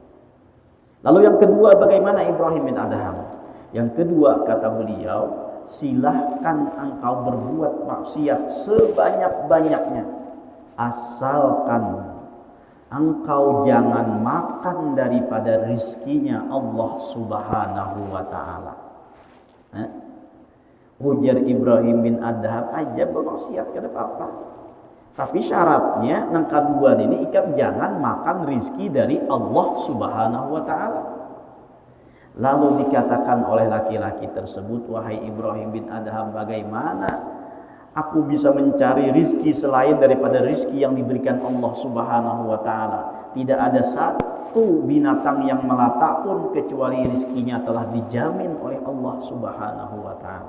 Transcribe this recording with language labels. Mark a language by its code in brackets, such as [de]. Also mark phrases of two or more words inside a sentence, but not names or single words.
[id] Lalu yang kedua, bagaimana Ibrahim bin Adham? Yang kedua, kata beliau, silahkan engkau berbuat maksiat sebanyak-banyaknya, asalkan engkau jangan makan daripada rizkinya Allah [ar] سبحانه وتعالى. [bjn] Ujar Ibrahim bin Adham, aja bermaksiat kada apa-apa, tapi syaratnya yang kedua ini ikam jangan makan rizki dari Allah [ar] سبحانه وتعالى. [id] Lalu dikatakan oleh laki-laki tersebut, wahai Ibrahim bin Adham, bagaimana aku bisa mencari rizki selain daripada rizki yang diberikan Allah [ar] سبحانه وتعالى? [id] Tidak ada satu binatang yang melata pun kecuali rizkinya telah dijamin oleh Allah [ar] سبحانه وتعالى.